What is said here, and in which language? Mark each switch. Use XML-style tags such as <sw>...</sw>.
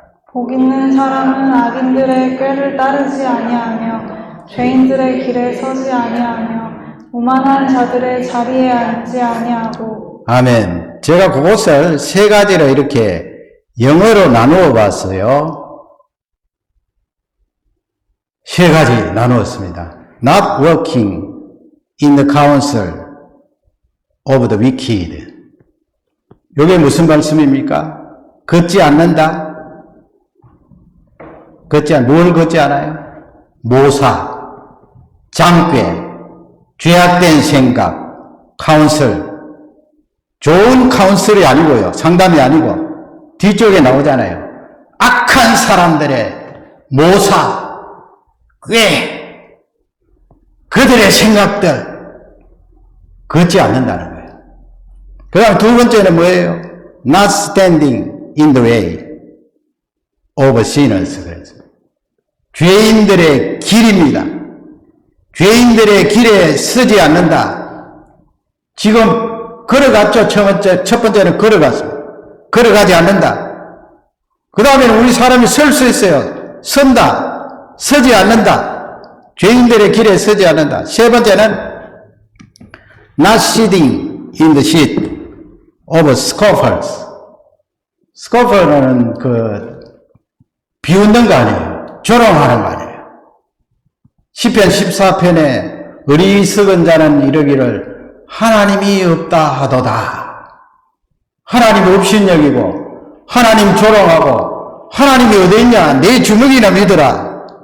<ko>복 있는 사람은 악인들의 꾀를 따르지 아니하며 죄인들의 길에 서지 아니하며 오만한 자들의 자리에 앉지 아니하고. 아멘. 제가 그것을 세 가지로 이렇게 영어로 나누어 봤어요. 세 가지 나누었습니다.</ko> <en>Not walking in the counsel of the wicked.</en> <ko>이게 무슨 말씀입니까? 걷지 않는다. 뭘 걷지 않아요? 모사, 장괴, 죄악된 생각, 카운슬. 좋은 카운슬이 아니고요. 상담이 아니고 뒤쪽에 나오잖아요. 악한 사람들의 모사, 꾀, 그들의 생각들 걷지 않는다는 거예요. 그 다음 두 번째는 뭐예요?</ko> <en>Not standing in the way of sinners.</en> <ko>그래서 죄인들의 길입니다. 죄인들의 길에 서지 않는다. 지금 걸어갔죠. 첫 번째는 걸어갔습니다. 걸어가지 않는다. 그 다음에는 우리 사람이 설 수 있어요. 선다. 서지 않는다. 죄인들의 길에 서지 않는다. 세 번째는</ko> <en>not sitting in the seat of scoffers.</en> <ko>스코퍼는 비웃는 거 아니에요. 조롱하는 거 아니에요. 시편 14편에 어리석은 자는 이르기를 하나님이 없다 하도다. 하나님 없신여기고 하나님 조롱하고 하나님이 어디 있냐 내 주먹이나 믿어라.</ko>